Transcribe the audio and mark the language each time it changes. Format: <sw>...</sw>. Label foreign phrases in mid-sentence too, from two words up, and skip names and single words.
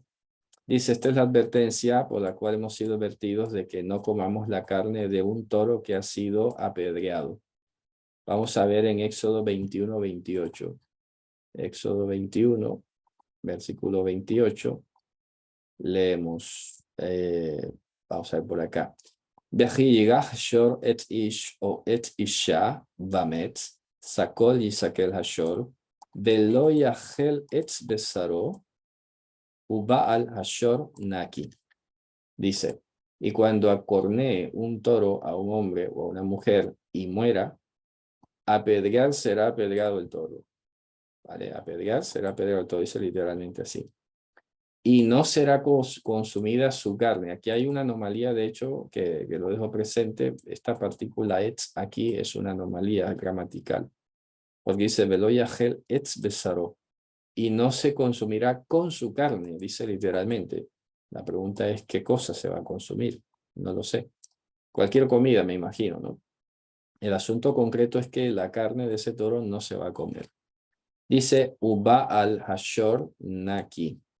<es>Dice, esta es la advertencia por la cual hemos sido advertidos de que no comamos la carne de un toro que ha sido apedreado. Vamos a ver en Éxodo 21:28. Éxodo 21, versículo 28. Leemos. Vamos a ver por acá.</es> <he>וכי ייגח השור את איש או את אישה ומת, סקול יסקל השור, ולא יאכל את בשרו, ובעל השור נקי.</he> <es>Dice, y cuando acornee un toro a un hombre o a una mujer y muera, apedrear será apedreado el toro. ¿Vale? Apedrear será apedreado el toro, dice literalmente así. Y no será consumida su carne. Aquí hay una anomalía, de hecho, que lo dejo presente. Esta partícula etz aquí es una anomalía gramatical. Porque dice,</es> <he>ולא יאכל את בשרו.</he> <es>Y no se consumirá con su carne, dice literalmente. La pregunta es, ¿qué cosa se va a consumir? No lo sé. Cualquier comida, me imagino, ¿no? El asunto concreto es que la carne de ese toro no se va a comer.</es> <he>Dice, ובעל השור נקי.</he>